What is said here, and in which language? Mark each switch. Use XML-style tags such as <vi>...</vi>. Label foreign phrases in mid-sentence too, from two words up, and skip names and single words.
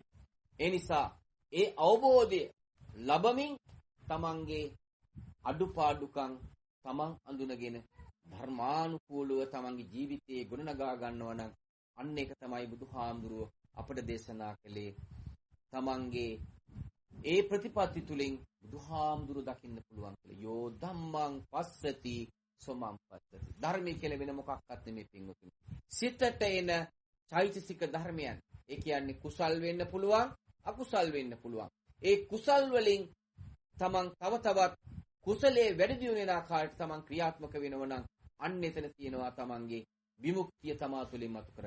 <si>ඒ නිසා ඒ අවබෝධය ලැබමින් තමන්ගේ අඩුපාඩුකම් තමන් අඳුනගෙන ධර්මානුකූලව තමන්ගේ ජීවිතයේ ගොඩනගා ගන්නවා නම් අන්න ඒක තමයි බුදුහාමුදුරුව අපට දේශනා කළේ. තමන්ගේ ඒ ප්‍රතිපත්ති තුලින් බුදුහාමුදුරුව දකින්න පුළුවන් කියලා.</si> <pi>යෝ ධම්මං පස්සති සෝමම්පත්තති.</pi> <si>ධර්මයේ කියලා වෙන මොකක්වත් නෙමෙයි පින්වතුනි. සිතට එන චෛතසික ධර්මයන්. ඒ කියන්නේ කුසල් වෙන්න පුළුවන්, අකුසල් වෙන්න පුළුවන්. ඒ කුසල් වලින් තමන් තව තවත් කුසලයේ වැඩි දියුණු වෙන ආකාරයට තමන් ක්‍රියාත්මක වෙනවා නම් අන්න එතන තියෙනවා තමන්ගේ විමුක්තිය තමා තුළින් මතු කර.</si>